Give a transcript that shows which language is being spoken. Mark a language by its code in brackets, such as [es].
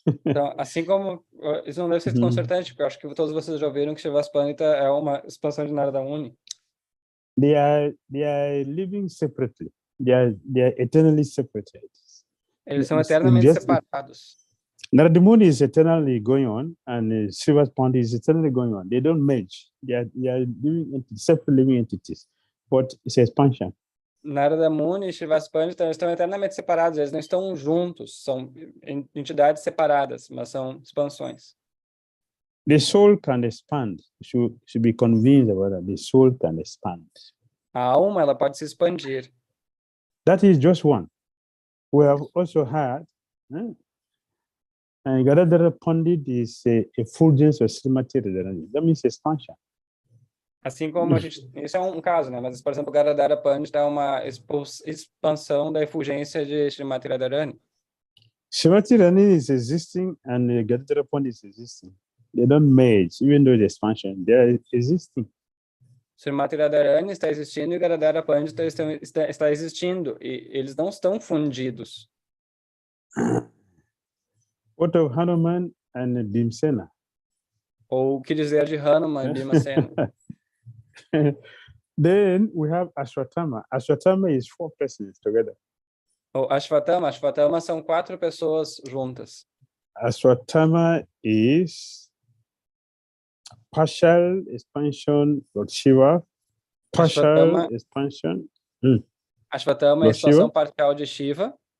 [pt] Então, assim como isso não deve ser desconcertante, porque eu acho que todos vocês já ouviram que Srivas-Pandita é uma expansão de Narada Muni. [en] They are living separately. They are eternally separated. Eles são eternamente separados. Narada Muni is eternally going on, and Shiva's Pandit is eternally going on. They don't merge. They are separate living entities, but it's expansion. [pt] Narada Muni e Srivas-Pandita estão eternamente separados, eles não estão juntos, são entidades separadas, mas são expansões. [en] The soul can expand. You should be convinced about that. The soul can expand. [pt] A alma, ela pode se expandir. [en] That is just one. We have also had, and Gadadhara Pandit is a fulgence of Srimati Radharani. That means expansion. [pt] Assim como a gente, isso é um caso, né? Mas, por exemplo, Gadadhara Pandita é uma expansão da efulgência de Srimati Radharani. [en] Srimati Radharani is existing and Gadadhara Pandit is existing. They don't merge, even though the expansion, they are existing. [pt] Srimati Radharani está existindo e Gadadhara Pandita está existindo, e eles não estão fundidos. [en] What of Hanuman and Bhimsena? [pt] Ou o que dizer de Hanuman e Bhimasena? [en] Then we have Ashwatthama. Ashwatthama is 4 persons together. [pt] Ou Ashwatthama são 4 pessoas juntas. [en] Ashwatthama is partial expansion Lord Shiva, partial expansion. [pt] Ashwatthama é a expansão parcial de Shiva.